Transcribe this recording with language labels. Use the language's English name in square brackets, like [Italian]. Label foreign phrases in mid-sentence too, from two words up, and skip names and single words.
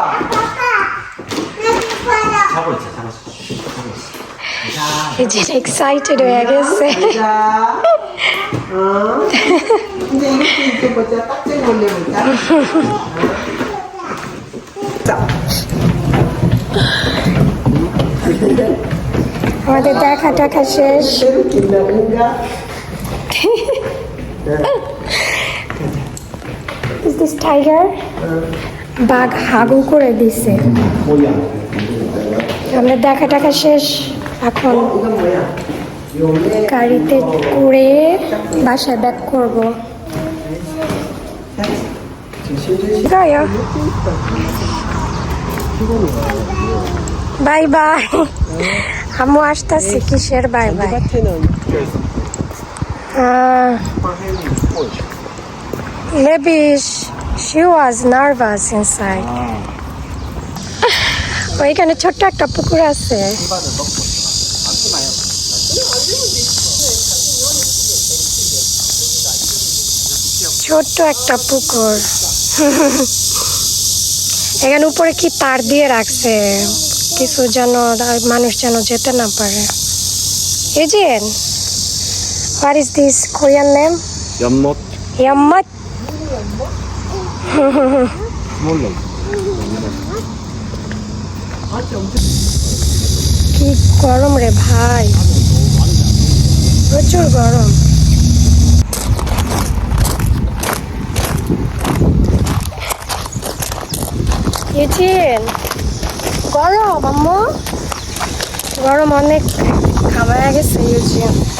[Korean] 자고 있어. 이진 excited 해야겠어 자, 이제 이것도 보자. 딱지 몰래 보자. 자, [Bangla] আমাদের দেখা শেষ [Korean] 새로 긴다는가? [English] Is this tiger? [Bangla] বাঘ হাগু করে দিছে আমরা দেখা শেষ এখন [Korean] 이건 뭐야? 요네 [Bangla] গাড়িতে করে বাসায় ব্যাক করব গায়া [English] bye bye [Bangla] আমু আসতেছি কিসের [English] bye bye [Korean] 밭에는 [English] maybe she was nervous inside [Bangla] ওইখানে ছোট্ট একটা পুকুর আছে। ছোট্ট একটা পুকুর। এখানে উপরে কি তার দিয়ে রাখছে, কিছু যেন মানুষ যেন যেতে না পারে। ইউজিন, [English] what is this Korean name? [Korean] 연못 Yammat. 몰라. [Bangla] কি গরম রে ভাই, প্রচুর গরম। ইউজিন, গরম আম্মু, গরম অনেক, ঘামায়া গেছে ইউজিন।